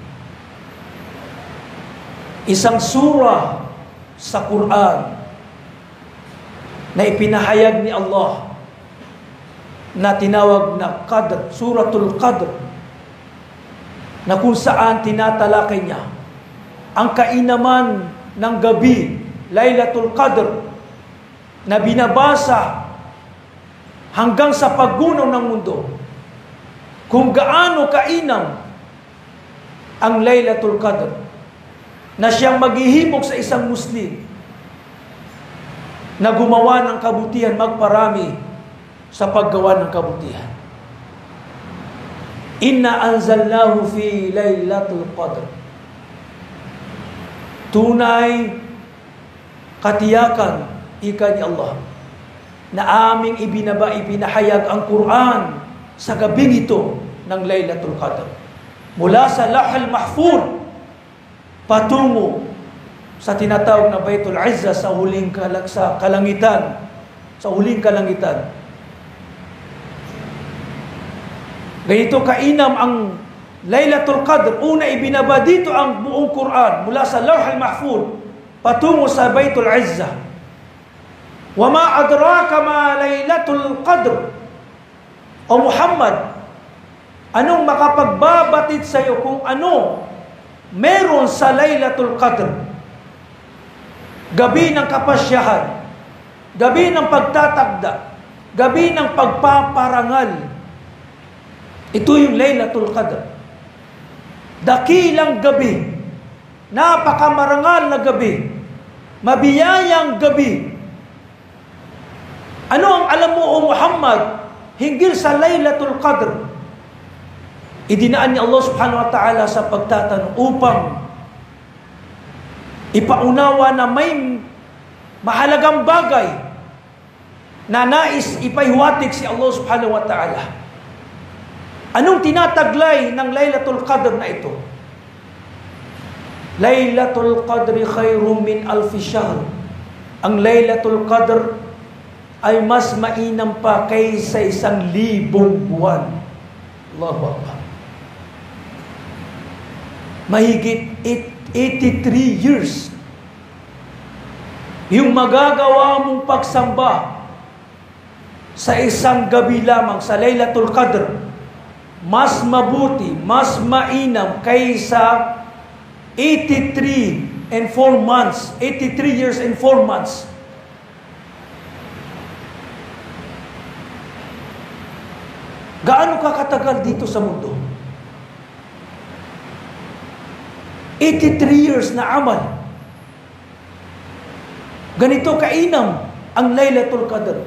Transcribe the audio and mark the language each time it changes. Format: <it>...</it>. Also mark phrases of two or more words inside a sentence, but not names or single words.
<tl>Isang surah sa Quran na ipinahayag ni Allah na tinawag na Qadr, Suratul Qadr, na kung saan tinatalakay niya ang kainaman ng gabi, Laylatul Qadr, na binabasa hanggang sa paggunaw ng mundo. Kung gaano kainam ang Laylatul Qadr na siyang maghihimok sa isang Muslim na gumawa ng kabutihan, magparami sa paggawa ng kabutihan.</tl> <ar>إنا أنزلناه في ليلة القدر.</ar> <tl>Tunay, katiyakan, ika ni Allah, na aming ipinahayag ang Quran sa gabing ito ng Laylatul Qadr. Mula sa Lahal Mahfuz patungo sa tinatawag na Baitul Izza sa kalangitan. Sa huling kalangitan. Ganito kainam ang Laylatul Qadr. Una, ibinaba dito ang buong Quran mula sa Lawh al-Mahfuz patungo sa Baitul Izza.</tl> <ar>وما أدراك ما ليلة القدر.</ar> <tl>O Muhammad, anong makapagbabatid sa iyo kung ano meron sa Laylatul Qadr? Gabi ng kapasyahan, gabi ng pagtatakda, gabi ng pagpaparangal. Ito yung Laylatul Qadr. Dakilang gabi, napakamarangal na gabi, mabiyayang gabi. Ano ang alam mo, O Muhammad, hinggil sa Laylatul Qadr? Idinaan ni Allah</tl> <ar>سبحانه وتعالى</ar> <tl>sa pagtatanong upang ipaunawa na may mahalagang bagay na nais ipaiwatig si Allah</tl> <ar>سبحانه وتعالى.</ar> <tl>Anong tinataglay ng Laylatul Qadr na ito?</tl> <ar>ليلة القدر خير من ألف شهر.</ar> <tl>Ang Laylatul Qadr ay mas mainam pa kaysa 1,000 buwan.</tl> <ar>الله أكبر.</ar> <tl>Mahigit 83 years. Yung magagawa mong pagsamba sa isang gabi lamang sa Laylatul Qadr, mas mabuti, mas mainam kaysa</tl> <en>83 and 4 months, 83 years and 4 months.</en> <tl>Gaano ka katagal dito sa mundo? 83 years na amal. Ganito kainam ang Laylatul Qadr.</tl>